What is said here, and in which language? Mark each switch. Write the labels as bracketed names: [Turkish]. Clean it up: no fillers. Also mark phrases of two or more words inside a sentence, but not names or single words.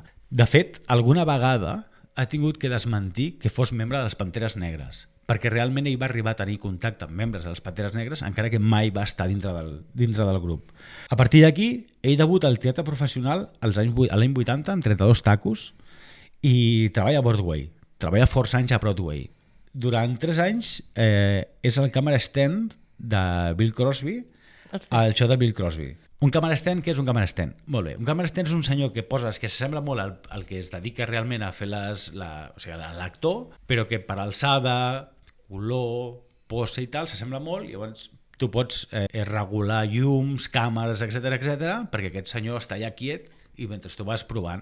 [Catalan] De fet, alguna vegada ha tingut que desmentir que fos membre de les Panteres Negres, perquè realment ell va arribar a tenir contacte amb membres de les Panteres Negres, encara que mai va estar dintre del grup. A partir d'aquí, ell debuta al teatre professional a l'any 80 amb 32 tacos i treballa a Broadway, treballa força anys a Broadway. Durant 3 anys és el [English] camera stand [Catalan] de Bill Crosby, al show de Bill Crosby. [English] Un camera stand, [Catalan] què és un [English] camera stand? [Catalan] Molt bé, un [English] camera stand [Catalan] és un senyor que poses, que s'assembla molt al que es dedica realment a fer l'actor, però que per alçada, color, pose i tal, s'assembla molt, i llavors tu pots regular llums, càmeres, etc, perquè aquest senyor està allà quiet i mentre tu vas provant.